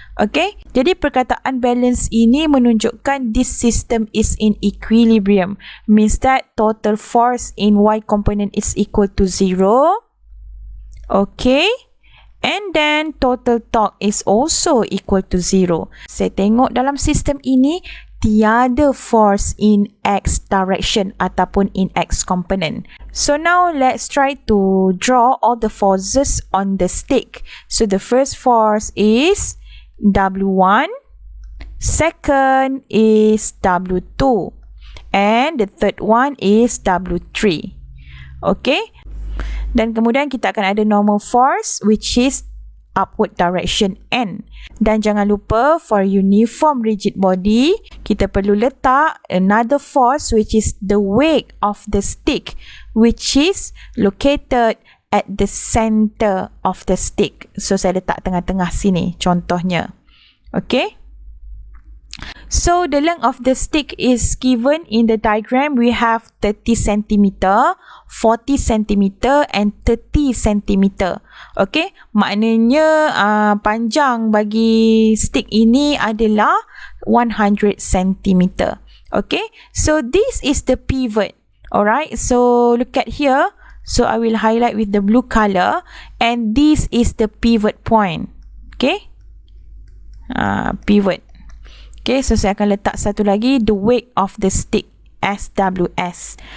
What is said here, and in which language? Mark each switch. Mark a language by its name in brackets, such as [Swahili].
[English] Okay, [Malay] jadi perkataan balance ini menunjukkan [English] this system is in equilibrium. Means that total force in Y component is equal to 0. Okay, and then total torque is also equal to 0. [Malay] Saya tengok dalam sistem ini tiada [English] force in X direction [Malay] ataupun [English] in X component. So now let's try to draw all the forces on the stick. So the first force is W1, second is W2, and the third one is W3. Okay, [Malay] dan kemudian kita akan ada [English] normal force which is upward direction N. [Malay] Dan jangan lupa [English] for uniform rigid body, [Malay] kita perlu letak [English] another force which is the weight of the stick, which is located at the center of the stick. So [Malay] saya letak tengah-tengah sini contohnya. [English] Okay, so the length of the stick is given in the diagram. We have 30 cm, 40 cm and 30 cm. [Malay] Okay, maknanya panjang bagi stick ini adalah 100 cm. [English] Okay, so this is the pivot. Alright, so look at here. So I will highlight with the blue color, and this is the pivot point. Okay, pivot. Okay, so [Malay] saya akan letak satu lagi, [English] the weight of the stick, SWS.